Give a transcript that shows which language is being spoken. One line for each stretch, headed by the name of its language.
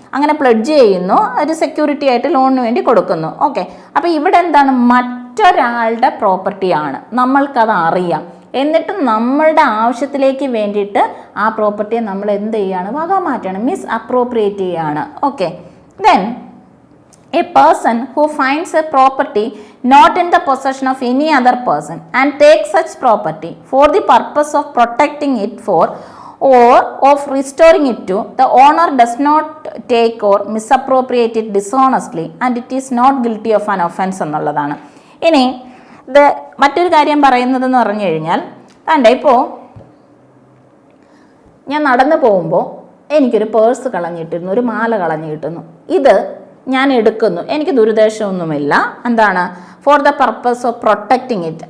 Malayalam: അങ്ങനെ പ്ലെഡ്ജ് ചെയ്യുന്നു, ഒരു സെക്യൂരിറ്റി ആയിട്ട് ലോണിന് വേണ്ടി കൊടുക്കുന്നു. ഓക്കെ, അപ്പോൾ ഇവിടെ എന്താണ്, മറ്റൊരാളുടെ പ്രോപ്പർട്ടിയാണ്, നമ്മൾക്കത് അറിയാം. എന്നിട്ട് നമ്മളുടെ ആവശ്യത്തിലേക്ക് വേണ്ടിയിട്ട് ആ പ്രോപ്പർട്ടിയെ നമ്മൾ എന്ത് ചെയ്യുകയാണ്, വക മാറ്റാണ്, മിസ് അപ്രോപ്രിയേറ്റ് ചെയ്യുകയാണ്.
English: Okay, then a person who finds a property not in the possession of any other person and takes such property for the purpose of protecting it for or of restoring it to the owner does not take or misappropriate it dishonestly and it is not guilty of an offense എന്നുള്ളതാണ്.
Malayalam: ഇനി ഇത് മറ്റൊരു കാര്യം പറയുന്നതെന്ന് പറഞ്ഞു കഴിഞ്ഞാൽ, ഇപ്പോൾ ഞാൻ നടന്നു പോകുമ്പോൾ എനിക്കൊരു പേഴ്സ് കളഞ്ഞിട്ടിരുന്നു, ഒരു മാല കളഞ്ഞു കിട്ടുന്നു. ഇത് ഞാൻ എടുക്കുന്നു, എനിക്ക് ദുരുദ്ദേശമൊന്നുമില്ല, എന്താണ്,
English: For the purpose of protecting it.